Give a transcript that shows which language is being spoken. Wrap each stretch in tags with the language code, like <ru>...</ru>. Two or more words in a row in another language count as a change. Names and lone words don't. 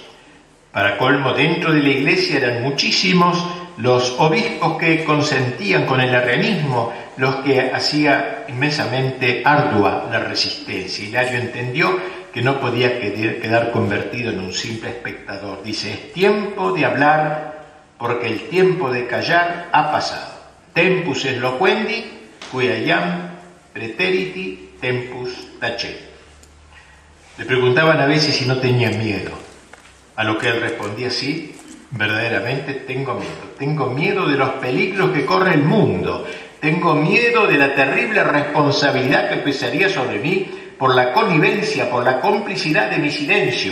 <es>Para colmo, dentro de la iglesia eran muchísimos los obispos que consentían con el arrianismo, los que hacía inmensamente ardua la resistencia. Hilario entendió que no podía quedar convertido en un simple espectador. Dice, es tiempo de hablar porque el tiempo de callar ha pasado.</es> <la>Tempus es loquendi, quia iam preteriti tempus tacet.</la> <es>Le preguntaban a veces si no tenía miedo, a lo que él respondía, sí, verdaderamente tengo miedo. Tengo miedo de los peligros que corre el mundo. Tengo miedo de la terrible responsabilidad que pesaría sobre mí por la connivencia, por la complicidad de mi silencio.</es>